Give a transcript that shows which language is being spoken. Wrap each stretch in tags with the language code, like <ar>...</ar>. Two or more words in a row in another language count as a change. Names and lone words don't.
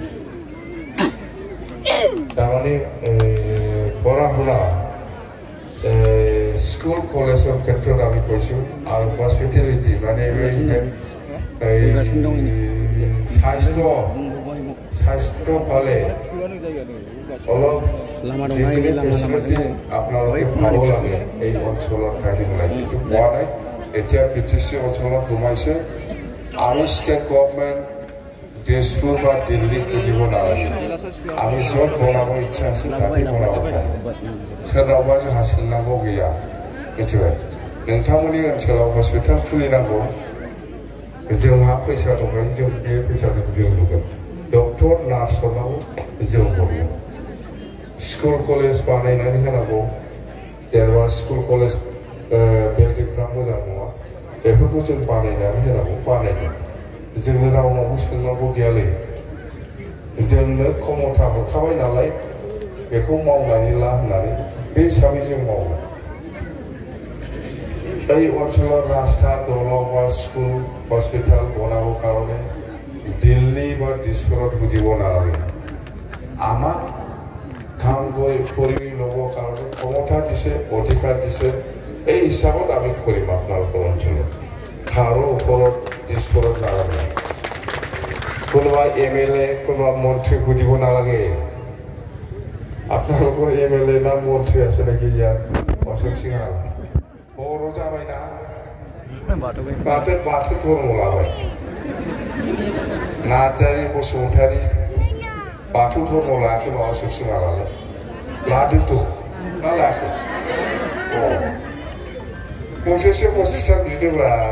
<as>তাৰমানে পঢ়া শুনা স্কুল কলেজৰ ক্ষেত্ৰত আমি কৈছোঁ আৰু হস্পিটেলিটি মানে স্বাস্থ্য পালে অলপ যিখিনি ফেচিলিটি আপোনালোকে পাব লাগে এই অঞ্চলত থাকিব লাগে কিন্তু পোৱা নাই এতিয়া বিটিচি অঞ্চলত সোমাইছে আমি ষ্টেট গভৰ্ণমেণ্ট তেজপুৰ বা দিল্লীত খুজিব নালাগে আমি য'ত বনাব ইচ্ছা আছে তাতেই বনাব পাৰোঁ</as> <brx>सोरनावबा जोंहा सोंनांगौ गैया मिथिबाय नोंथांमोननि ओनसोलाव हस्पिटाल खुलिनांगौ जोंहा फैसा दंखायो जों बे फैसाजों जों लुगोन</brx> <en>doctor nurse</en> <brx>हरनांगौ जों हरगोन</brx> <en>school college</en> <brx>बानायनानै होनांगौ जेनेबा</brx> <en>school college</en> <brx>बिल्डिंफ्रा मोजां नङा बेफोरखौ जों बानायनानै होनांगौ बानायगोन जोङो रावनावबो सोंनांगौ गैयालै जोंनो क्षमता हरखाबाय नालाय बेखौ मावनानै ला होननानै बे हिसाबै जों मावो</brx> <as>এই অঞ্চলৰ ৰাস্তা দলং বা স্কুল হস্পিটাল বনাবৰ কাৰণে দিল্লী বা দিছপুৰত সুধিব নালাগে আমাক কাম কৰি ল'বৰ কাৰণে ক্ষমতা দিছে অধিকাৰ দিছে এই হিচাপত আমি কৰিম আপোনালোকৰ অঞ্চলত কাৰো ওপৰত দিছপুৰত নালাগে কোনোবা MLA কোনোবা মন্ত্ৰী সুধিব নালাগে আপোনালোকৰ MLA না মন্ত্ৰী আছে নেকি ইয়াত অশোক সিংহা</as> <brx>बर' जाबायना बाथौ धर्म लाबाय नार्जारि बसुमतारी बाथौ धर्म लायाखै माबा अशोक सिंहालाय लादोंथ' ना लायाखै गंसेसो हस्पिटाल बिदोंब्रा</brx>